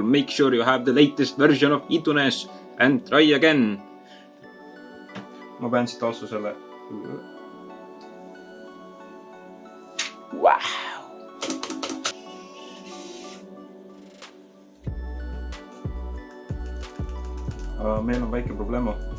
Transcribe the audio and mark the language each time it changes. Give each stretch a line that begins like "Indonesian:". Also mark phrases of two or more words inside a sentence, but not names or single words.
English: Make sure you have the latest version of iTunes and try again.
Estonian: Ma pean siit asusele. Wow! Meil on väike probleemo.